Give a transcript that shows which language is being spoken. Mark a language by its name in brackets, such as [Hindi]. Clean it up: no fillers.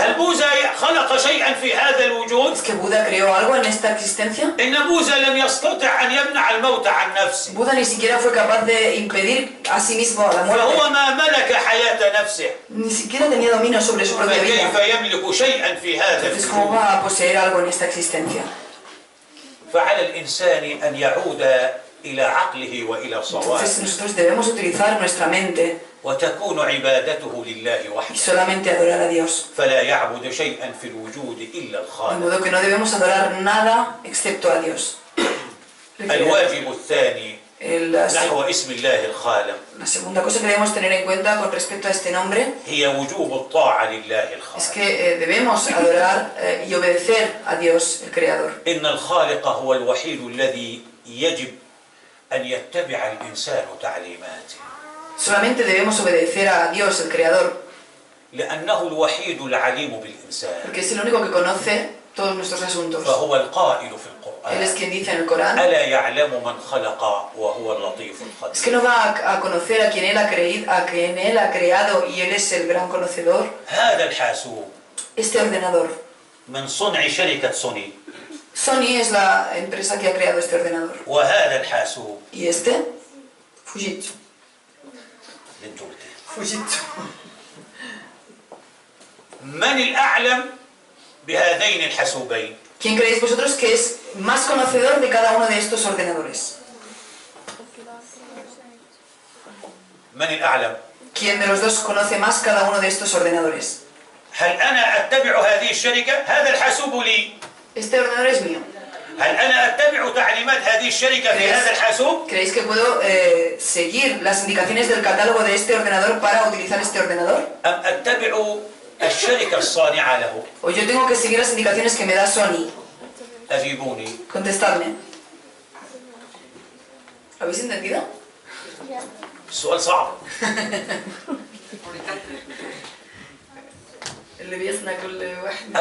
[Arabic] هل [Spanish] Buda, [Arabic] بوذا خلق شيئا في هذا الوجود؟ [Spanish] ¿es que Buda creó algo en esta existencia? [Arabic] إن بوذا لم يستطع أن يمنع الموت عن نفسه [Spanish] Buda ni siquiera fue capaz de impedir a sí mismo la [Arabic] فهو [Spanish] muerte, [Arabic] ما ملك حياة نفسه [Spanish] ni siquiera tenía dominio sobre su propia vida. [Arabic] فكيف يملك شيئا في هذا [Spanish] Entonces, ¿cómo [Arabic] الوجود؟ [Spanish] va a poseer algo en esta existencia? [Arabic] فعلى الإنسان أن يعود إلى عقله وإلى صوابه [Spanish] Entonces, nosotros debemos utilizar nuestra mente [Arabic] وتكون عبادته لله [Spanish] y [Arabic] وحده [Spanish] solamente adorar a Dios. [Arabic] فلا يعبد شيئا في الوجود إلا [Spanish] De [Arabic] الخالق. [Spanish] modo que no debemos adorar nada excepto a Dios. [Arabic] الواجب الثاني [Spanish] La [Arabic] نحو اسم الله الخالق [Spanish] segunda cosa que debemos tener en cuenta con respecto a este nombre [Arabic] هي وجوب الطاعة لله [Spanish] es [Arabic] الخالق. [Spanish] que debemos adorar y obedecer a Dios, el Creador. [Arabic] إن الخالق هو الوحيد الذي يجب أن يتبع الإنسان تعليماته [Spanish] Solamente debemos obedecer a Dios, el Creador, [Arabic] لأنه الوحيد العليم بالإنسان [Spanish] porque es el único que conoce todos nuestros asuntos. [Arabic] فهو القائل في [Spanish] Él es [Arabic] القرآن [Spanish] quien dice en el Corán: [Arabic] ألا يعلم من خلق وهو اللطيف [Spanish] es que [Arabic] الخبير. [Spanish] no va a conocer a quien Él ha creado y Él es el gran conocedor. [Arabic] هذا الحاسوب [Spanish] Este ordenador. [Arabic] من صنع شركة سوني [Spanish] Sony es la empresa que ha creado este ordenador. [Arabic] وهذا الحاسوب [Spanish] Y este, Fujitsu. [Arabic] انت قلتي [Spanish] Fujitsu. [Arabic] من الأعلم بهذين الحاسوبين؟ [Spanish] ¿Quién creéis vosotros que es más conocedor de cada uno de estos ordenadores? [Arabic] من الأعلم؟ [Spanish] ¿Quién de los dos conoce más cada uno de estos ordenadores? [Arabic] هل أنا أتبع هذه الشركة؟ هذا الحاسوب لي. [Spanish] Este ordenador es mío. [Arabic] هل أنا أتبع تعليمات هذه الشركة في هذا الحاسوب؟ [Spanish] ¿Creéis que puedo seguir las indicaciones del catálogo de este ordenador para utilizar este ordenador? [Arabic] أم أتبع الشركة الصانعة له؟ [Spanish] ¿O yo tengo que seguir las indicaciones que me da Sony? [Arabic] أجيبوني. [Spanish] Contestadme. ¿Habéis entendido? [Arabic] السؤال صعب. اللي بيصنع كل واحد.